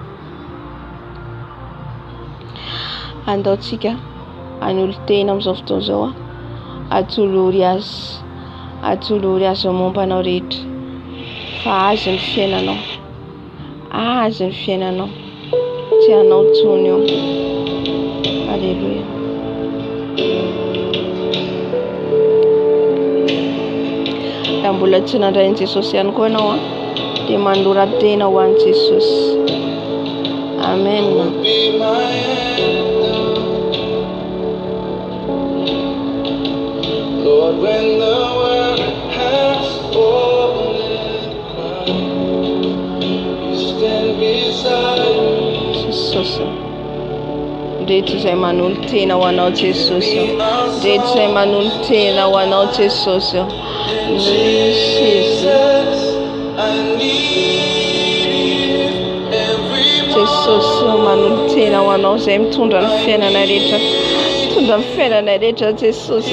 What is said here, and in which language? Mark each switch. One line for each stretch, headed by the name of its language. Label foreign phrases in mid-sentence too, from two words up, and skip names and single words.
Malagasy: Andaontsika an'olo tena amin'izao fotoana izao atolory azy mombanao rehetra fa azy ny fiainanao, azy ny fiainanao, tsy anao tsony io. Aleluia. Raha mbola tsy nandrain'i Jesosy ihany koa ianao dia manoran-tena ho an'i Jesosy. Amen.
English: Lord, when the world has fallen apart, you stand beside me.
Malagasy: Jesosy, rehetra izay manolo tena ho anao Jesosy, rehetra izay manolo tena ho anao Jesosy. Jesosy manolo tena ho anao izay mitondra ny fiainana rehetra, mitondra ny fiainana rehetra Jesosy.